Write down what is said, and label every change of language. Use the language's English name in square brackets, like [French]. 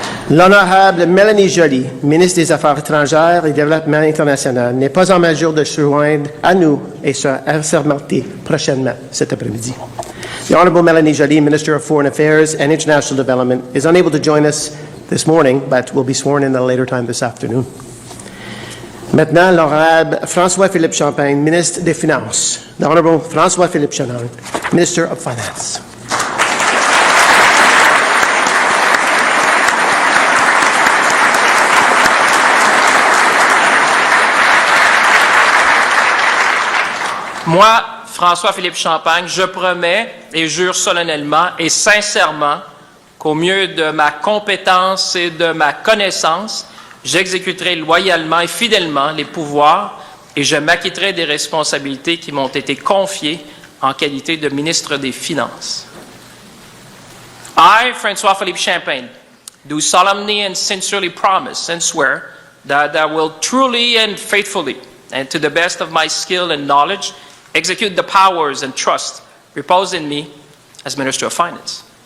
[French] L'honorable Mélanie Joly, ministre des Affaires étrangères et du Développement international, n'est pas en mesure de se joindre à nous et sera assermentée prochainement cet après-midi. [English] The Honorable Mélanie Joly, Minister of Foreign Affairs and International Development, is unable to join us this morning, but will be sworn in at a later time this afternoon. [French] Maintenant, l'honorable François-Philippe Champagne, ministre des Finances. [English] The Honorable François-Philippe Champagne, Minister of Finance. [French] Moi, François-Philippe Champagne, je promets et jure solennellement et sincèrement qu'au mieux de ma compétence et de ma connaissance, j'exécuterai loyalement et fidèlement les pouvoirs et je m'acquitterai des responsabilités qui m'ont été confiées en qualité de ministre des Finances. [English] I, François-Philippe Champagne, do solemnly and sincerely promise and swear that I will truly and faithfully, and to the best of my skill and knowledge, execute the powers and trust reposed in me as Minister of Finance.